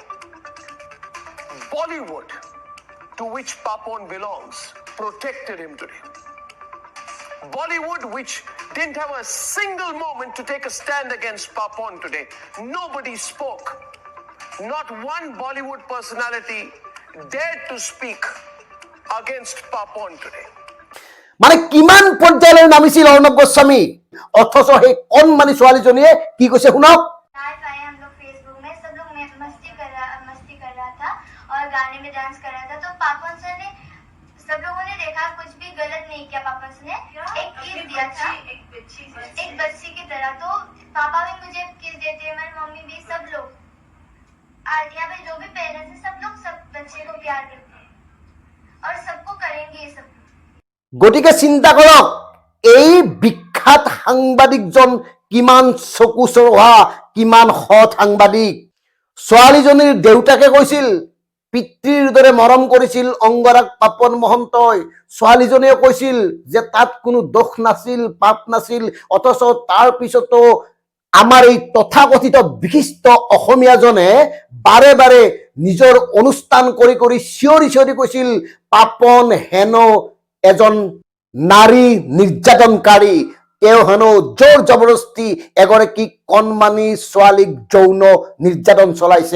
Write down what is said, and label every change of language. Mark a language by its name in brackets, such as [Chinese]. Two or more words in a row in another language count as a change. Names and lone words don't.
[English] Bollywood, to which Papon belongs, protected him today. Bollywood, which didn't have a single moment to take a stand against Papon today. Nobody spoke. Not one Bollywood personality dared to speak against Papon today. [Assamese] মানে কিমান পৰ্যায়লৈ নামিছিল অৰ্ণৱ গোস্বামী, অথচ সেই কণমানি ছোৱালীজনীয়ে কি কৈছে শুনক। [Hindi] गाने में डांस कर रहा था तो पापन सर ने, सब लोगों ने देखा, कुछ भी गलत नहीं किया। पापन सर ने एक किस दिया था, एक बच्ची की तरह। तो पापा भी मुझे किस देते हैं, मेरी मम्मी भी, सब लोग, यहाँ पे जो भी पेरेंट्स हैं, सब लोग सब बच्चे को प्यार करते हैं और सबको करेंगे ये सब। [Assamese] গতিকে চিন্তা কৰক, এই বিখ্যাত সাংবাদিকজন কিমান চকু চৰহা, কিমান সৎ সাংবাদিক। ছোৱালীজনীৰ দেউতাকে কৈছিল, পিতৃৰ দৰে মৰম কৰিছিল অংগৰাগ পাপন মহন্তই। ছোৱালীজনীয়ে কৈছিল যে তাত কোনো দোষ নাছিল, পাপ নাছিল, অথচ তাৰ পিছতো আমাৰ এই তথাকথিত বিশিষ্ট অসমীয়াজনে বাৰে বাৰে নিজৰ অনুষ্ঠান কৰি কৰি চিঞৰি চিঞৰি কৈছিল পাপন হেনো এজন নাৰী নিৰ্যাতনকাৰী, তেওঁ হেনো জোৰ জবৰদস্তি এগৰাকী কণমানি ছোৱালীক যৌন নিৰ্যাতন চলাইছে।